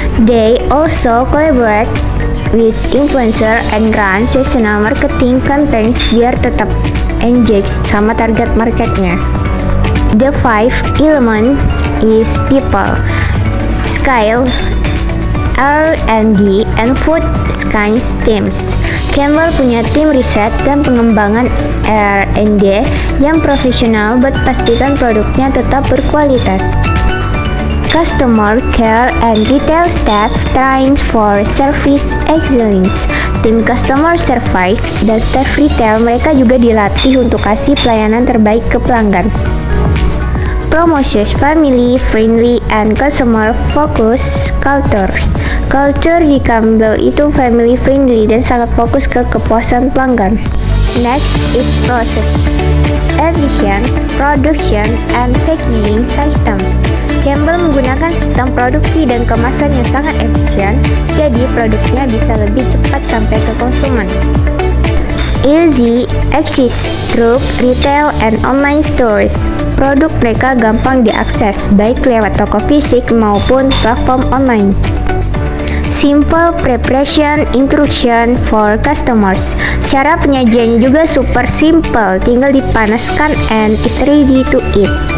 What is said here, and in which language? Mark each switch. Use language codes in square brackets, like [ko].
[en] They also collaborate with influencer and run seasonal marketing campaigns biar tetap engaged sama target marketnya. The 5 elements is people, scale, R&D, and food science teams. [id] Campbell punya tim riset dan pengembangan R&D yang profesional buat pastikan produknya tetap berkualitas. [en] Customer care and retail staff trained for service excellence. [id] Tim customer service dan staff retail mereka juga dilatih untuk kasih pelayanan terbaik ke pelanggan. [en] Promotions family friendly and customer focused culture. [id] Culture di Campbell itu family friendly dan sangat fokus ke kepuasan pelanggan. [en] Next is process, efficient production and packaging systems. [id] Campbell menggunakan sistem produksi dan kemasan yang sangat efisien, jadi produknya bisa lebih cepat sampai ke konsumen. [en] Easy access through retail and online stores. [id] Produk mereka gampang diakses, baik lewat toko fisik maupun platform online. [en] Simple preparation instruction for customers. [id] Cara penyajiannya juga super simple, tinggal dipanaskan and is ready to eat.